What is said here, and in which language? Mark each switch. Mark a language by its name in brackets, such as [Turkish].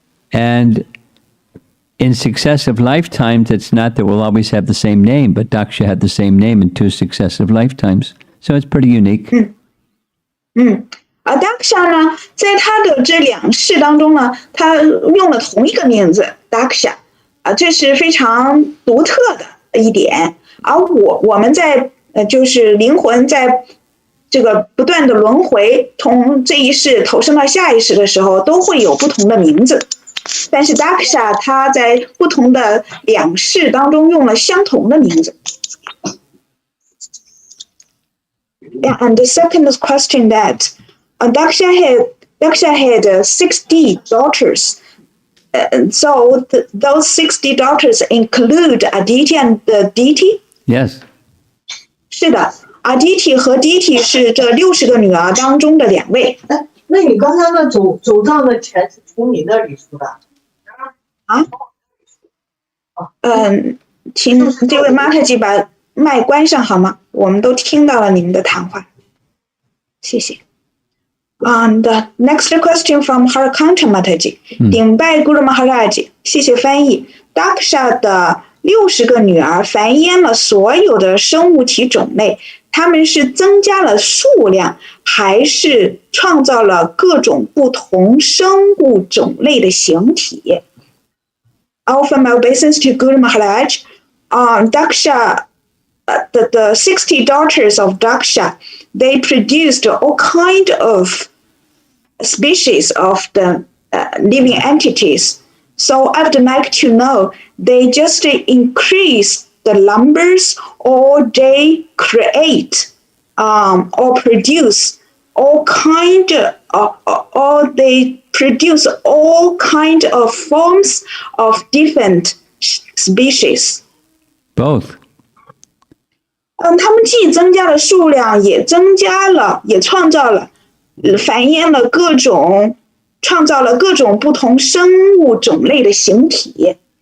[English] And in successive lifetimes, it's not that we'll always have the same name, but Daksha had the same name in 2 successive lifetimes. So it's pretty unique. [Chinese] 而 Daksha 呢，在他的这2世当中呢，他用了同一个名字 Daksha，这是非常独特的一点。而我们在就是灵魂在这个不断的轮回，从这一世投生到下一世的时候，都会有不同的名字。但是 Daksha 他在不同的2世当中用了相同的名字。 [English] Yeah, and the second question that Daksha had 60 daughters. So those 60 daughters include Aditi and Diti? Yes. [Chinese] 是的，Aditi 和 Diti 是这60个女儿当中的2位。那你刚才那走账的钱是从你那里出的？啊？请这位马太基把麦关上好吗？我们都听到了你们的谈话，谢谢。 [English] And next question from Harkanta Mataji， [Chinese] 顶拜 Guru Maharaj， 谢谢翻译。 Daksha 的60个女儿繁衍了所有的生物体种类，他们是增加了数量，还是创造了各种不同生物种类的形体？ [English] I offer my obeisance to Guru Maharaj. Daksha, the 60 daughters of Daksha, they produced all kind of species of the living entities. So I would like to know, they just increase the numbers, or they create or produce all kind or they produce all kind of forms of different species. Both. [Chinese] 他们既增加了数量，也创造了繁衍了各种，创造了各种不同生物种类的形体。